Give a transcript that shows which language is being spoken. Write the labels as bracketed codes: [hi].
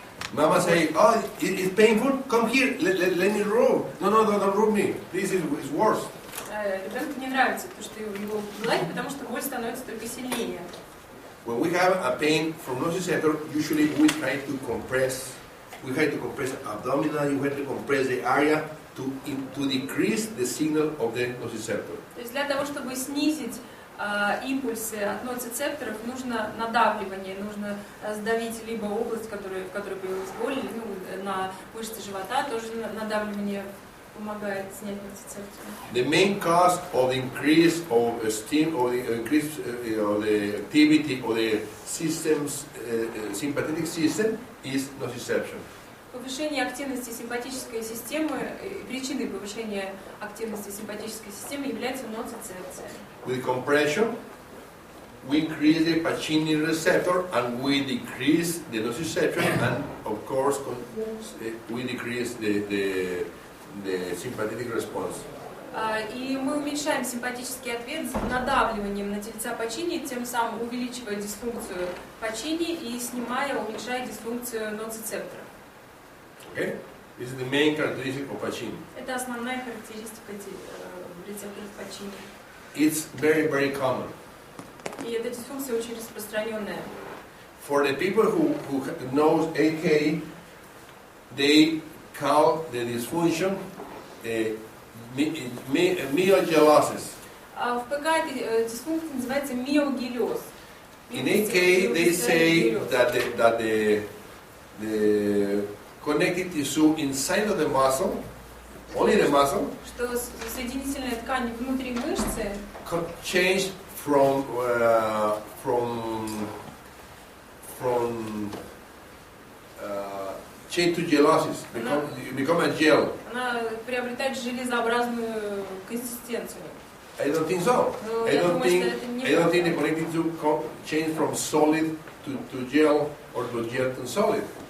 [en] Mama say, oh, it's painful, come here, let me rub. No, don't rub me, this is worse. [ru] Ребенку не нравится то, что его гладят, потому что боль становится только сильнее. [en] When we have a pain from nociceptor, usually we try to compress. We try to compress abdominal, you have to compress the area to decrease the signal of the nociceptor. [ru] То есть для того, чтобы снизить импульсы от ноцицепторов, нужно надавливание, нужно сдавить либо область, в которой появилась боль, на мышцы живота, тоже надавливание помогает снять ноцицепцию. [en] The main cause of the increase of steam or the increase of the activity of the system's sympathetic system is nociception. [ru] Повышение активности симпатической системы, причиной повышения активности симпатической системы является ноцицепция. [en] With compression, we increase the Pacini receptor and we decrease the nociception, and of course we decrease the sympathetic response. [ru] И мы уменьшаем симпатический ответ надавливанием на тельца Пачини, тем самым увеличивая дисфункцию Пачини и уменьшая дисфункцию ноцицептора. [en] Okay? This is the main characteristic of Pacini. [ru] Это основная характеристика рецепторов Пачини. [en] It's very, very common. [ru] И эта дисфункция очень распространенная. [en] For the people who knows AK, they call the dysfunction myogelosis. [ru] А в ПК эта дисфункция называется миогелез. [en] In AK, they say that the connective tissue inside of the muscle, only the muscle, [ru] что соединительная ткань внутри мышцы [en] change from chain to gelosis, become a gel. [ru] она приобретает железообразную консистенцию. [en] I don't think so. I don't think the connective tissue change from solid to gel or to gel to solid.